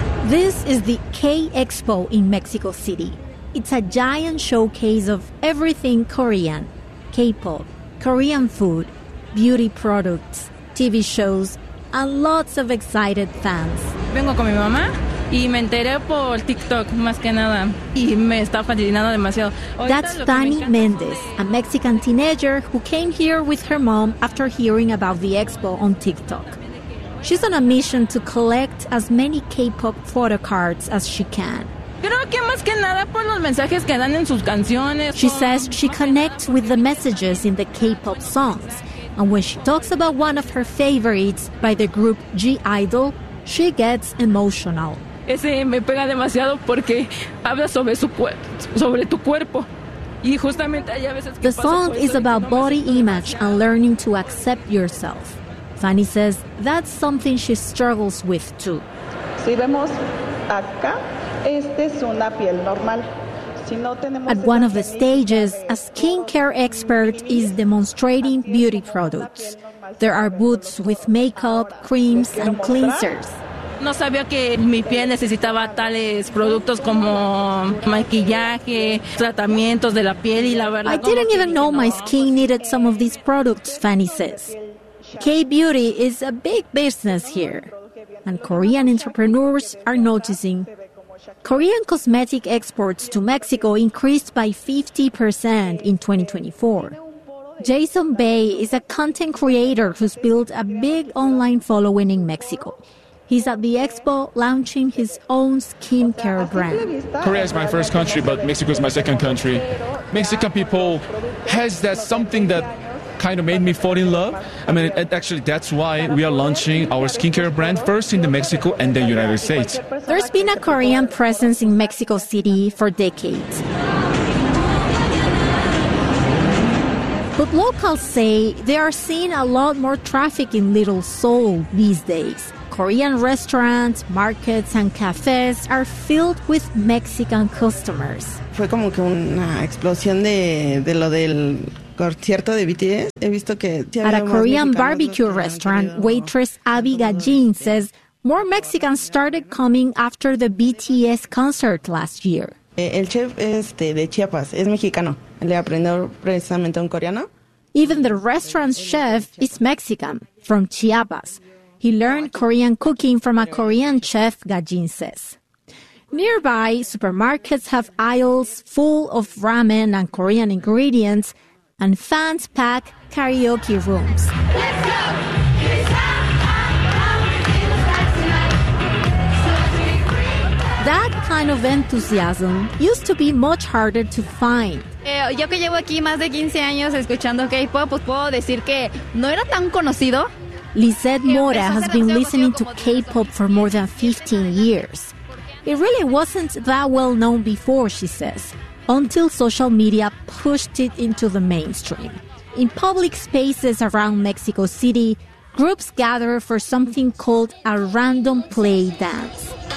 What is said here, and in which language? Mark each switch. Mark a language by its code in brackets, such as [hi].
[en] This is the K-Expo in Mexico City. It's a giant showcase of everything Korean. K-pop, Korean food, beauty products, TV shows, and lots of excited fans. [es] Vengo con mi mamá y me enteré por TikTok, más que nada. Y me está fascinando demasiado. [en] That's Fanny Mendez, a Mexican teenager who came here with her mom after hearing about the expo on TikTok. She's on a mission to collect as many K-pop photo cards as she can. She says she connects with the messages in the K-pop songs. And when she talks about one of her favorites by the group G-Idol, she gets emotional. [es] Ese me pega demasiado porque habla sobre su cuerpo, sobre tu cuerpo. [en] The song is about body image and learning to accept yourself. Fanny says that's something she struggles with, too. At one of the stages, a skincare expert is demonstrating beauty products. There are booths with makeup, creams, and cleansers. [es] No sabía que mi piel necesitaba tales productos como maquillaje, tratamientos de la piel, y la verdad... [en] I didn't even know my skin needed some of these products, Fanny says. K-beauty is a big business here, and Korean entrepreneurs are noticing. Korean cosmetic exports to Mexico increased by 50% in 2024. Jason Bay is a content creator who's built a big online following in Mexico. He's at the expo launching his own skincare brand. Korea is my first country, but Mexico is my second country. Mexican people has that something that kind of made me fall in love. I mean, actually, that's why we are launching our skincare brand first in the Mexico and the United States. There's been a Korean presence in Mexico City for decades. But locals say they are seeing a lot more traffic in Little Seoul these days. Korean restaurants, markets, and cafes are filled with Mexican customers. [es] Fue como que una explosión de lo del... [en] At a Korean barbecue restaurant, waitress Abby Gajin says more Mexicans started coming after the BTS concert last year. [es] El chef de Chiapas es mexicano. Le aprendió precisamente un coreano. [en] Even the restaurant's chef is Mexican, from Chiapas. He learned Korean cooking from a Korean chef, Gajin says. Nearby, supermarkets have aisles full of ramen and Korean ingredients, and fans pack karaoke rooms. That kind of enthusiasm used to be much harder to find. [es] Yo que llevo aquí más de 15 años escuchando K-pop, pues puedo decir que no era tan conocido. [en] Lizeth Mora has been listening to K-pop for more than 15 years. It really wasn't that well known before, she says, until social media pushed it into the mainstream. In public spaces around Mexico City, groups gather for something called a random play dance.